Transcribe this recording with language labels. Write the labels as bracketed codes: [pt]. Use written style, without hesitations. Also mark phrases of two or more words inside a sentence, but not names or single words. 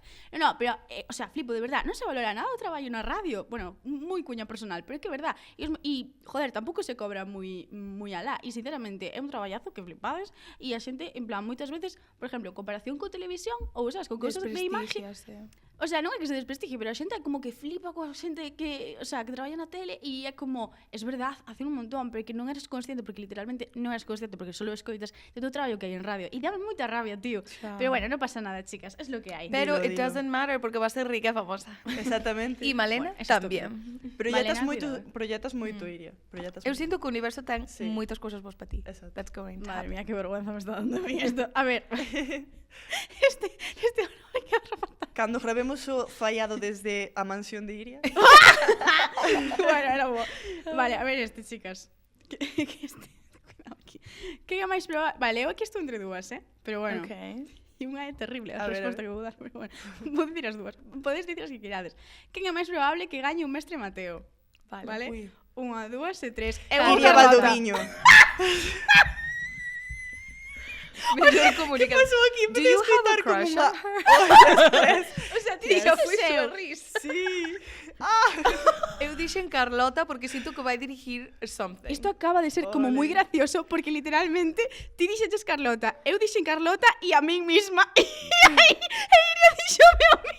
[gl] No, pero, o sea, flipo, de verdad, non se valora nada o traballo na radio, bueno, moi cuña personal, pero é que é verdad, e joder, tampouco se cobra moi alá, e sinceramente, é un traballazo que flipades, e a xente, en plan, moitas veces, por exemplo, en comparación co televisión, ou, sabes, con cousas de imaxe, o sea, non é que se desprestigie, pero a xente como que flipa coa xente que, o sea, que traballa na tele e é como, [es] es verdad, hace un montón, [gl] pero que non eres consciente, porque literalmente non eres consciente, porque solo escoitas de todo o traballo que hai en radio. E dame moita rabia, tío. Claro. Pero bueno, non pasa nada, chicas, [es] es lo que hai. [en] Pero it doesn't matter, [gl] porque va a ser rica e famosa. Exactamente. E Malena bueno, tamén. Proyetas moito, Iria. Eu sinto que o universo ten moitas cousas vos para ti. Exacto. [en] That's going to [es] Madre [en] happen. [es] mía, que vergüenza me está dando a mí esto. [gl] A ver, este no que arrebatar. Cando gravemos o fallado desde a mansión de Iria. Bueno, era bo. Vale, a ver este, chicas. Que cuidado aquí. Que é máis probable? Vale, eu aquí estou entre dúas, Pero bueno. Okay. E unha é terrible a A ver, resposta que vou dar, pero bueno. Vou dicir as dúas. Podes dicir as que querades. Quen é máis probable que gañe un mestre Mateo? Vale? Ui. 1, 2 e 3. Iria Valdoviño. Mellor comunicador. Que pasou aquí? [en] Do [gl] Empecé a [en] you have a [gl] escoitar como [en] crush [gl] unha... [en] on her? [gl] O sea, ti Tía, dixo foi seu. xorris. Sí. Eu dixen Carlota porque sinto que vai dirigir something. Isto acaba de ser como moi gracioso porque literalmente ti dixeches Carlota, eu dixen Carlota e a min misma. E Iria dixome a mí.